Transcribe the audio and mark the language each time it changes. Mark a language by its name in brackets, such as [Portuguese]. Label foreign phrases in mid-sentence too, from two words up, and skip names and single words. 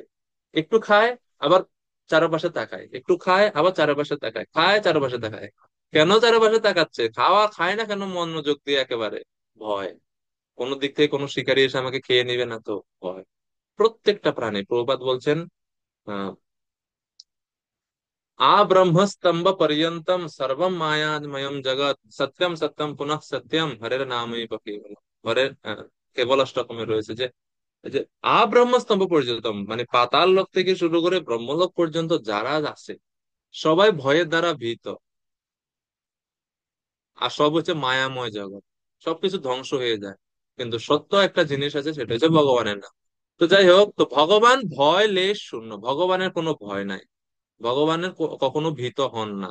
[Bangla] একটু খায়, আবার চারপাশে তাকায়, একটু খায়, আবার চারপাশে তাকায়, খায়, চারপাশে তাকায়। কেন চারপাশে তাকাচ্ছে? খাওয়া খায় না কেন মনোযোগ দিয়ে একেবারে? ভয়। কোনো দিক থেকে কোনো শিকারী এসে আমাকে খেয়ে নিবে না তো, ভয়। প্রত্যেকটা প্রাণী, প্রভুপাদ বলছেন আহ [Sanskrit] ब्रह्मस्तंभ पर्यंतम सर्वम मायामयम जगत सत्यम सत्यम पुनः सत्यम हरेर नामैव केवलम। [Bangla] হরে কেবল অষ্টকমে রয়েছে যে এই যে [Sanskrit] ব্রহ্মস্তম্ভ পর্যন্তম, [Bangla] মানে পাতাল লোক থেকে শুরু করে ব্রহ্মলোক পর্যন্ত যারা আছে, সবাই ভয়ের দ্বারা ভীত, আর সব হচ্ছে মায়াময় জগৎ, সবকিছু ধ্বংস হয়ে যায়। কিন্তু সত্য একটা জিনিস আছে, সেটা হচ্ছে ভগবানের নাম। তো যাই হোক, তো ভগবান ভয় লেশ শূন্য, ভগবানের কোনো ভয় নাই, ভগবানের কখনো ভীত হন না।